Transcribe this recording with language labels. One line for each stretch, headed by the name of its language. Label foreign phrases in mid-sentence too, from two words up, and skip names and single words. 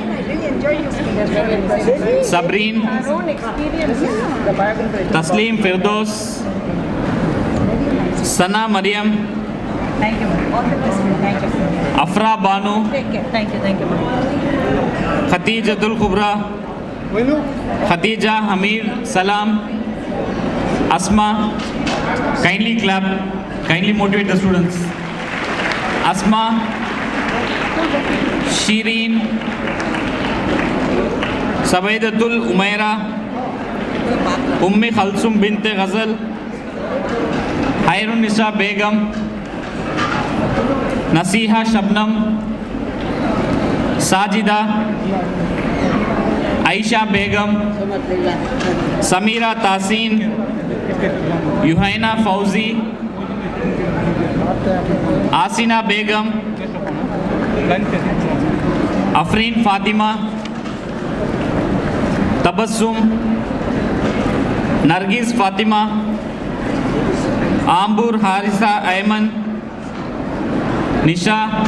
English: Sabreen, Taslim Firdos, Sana Mariam, Afra Banu, Khatijatul Kubra, Khadija Hamid Salam, Asma. Kindly clap, kindly motivate the students. Asma, Shireen, Sabaidatul Umaira, Ummi Khalsum bint Ghazal, Hairun Nisa Begum, Nasiha Shabnam, Sajida, Aisha Begum, Samira Tasin, Yuhaina Fauzi, Asina Begum, Afreen Fatima, Tabassum, Nargis Fatima, Ambur Harisa Ayman, Nisha,